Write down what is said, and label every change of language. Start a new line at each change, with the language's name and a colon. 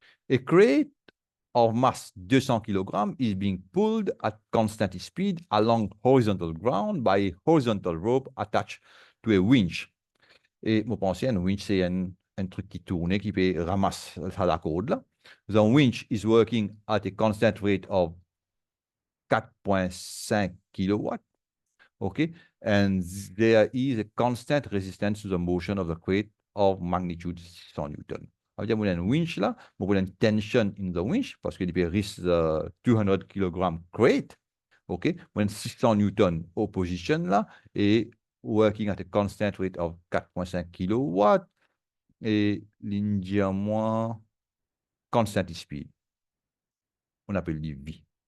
English: A crate of mass 200 kg is being pulled at constant speed along horizontal ground by a horizontal rope attached to a winch.
French: Et vous pensez, un winch, c'est un truc qui tourne, qui peut ramasser la corde là.
English: The winch is working at a constant rate of 4.5 kilowatts. Okay, and there is a constant resistance to the motion of the crate of magnitude 600 Newton.
French: Ça veut dire qu'il y a une winch là, il y a une tension
English: in the winch
French: parce qu'il peut
English: reach the 200 kg crate.
French: OK, il y a 600 Newton opposition là et
English: working at a constant rate of 4.5 kilowatts
French: et l'india moins
English: constant speed.
French: On appelle dit V.